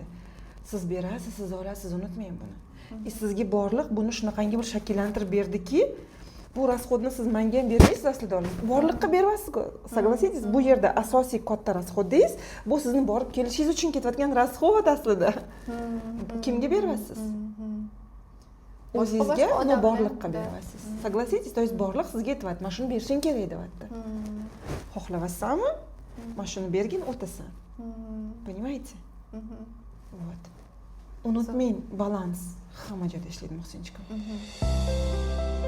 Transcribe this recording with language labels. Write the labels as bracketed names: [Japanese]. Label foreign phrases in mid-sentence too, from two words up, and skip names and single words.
[Uzbek] Siz berasiz, siz olasiz, unutmang buni. Sizga borliq buni shunaqangi bir shakllantirib berdiki, bu расходni siz menga ham bermaysiz aslida olib. Borliqqa beryapsiz-ku. Согласитесь? Bu yerda asosiy katta расходingiz bu sizni borib kelishingiz uchun ketayotgan расход aslida. Kimga beryapsiz? O'zingizga uni borliqqa beryapsiz. [Russian] Согласитесь? То есть [Uzbek] borliq sizga aytayapti, "Men shuni berishing kerak" deyapti. Xohlayapsanmi? "Men shuni bergin, o'tasan." [Russian] Понимаете? Вот. [Uzbek] Unutmang, balans hamma joyda ishlaydi, Muhsinchikam.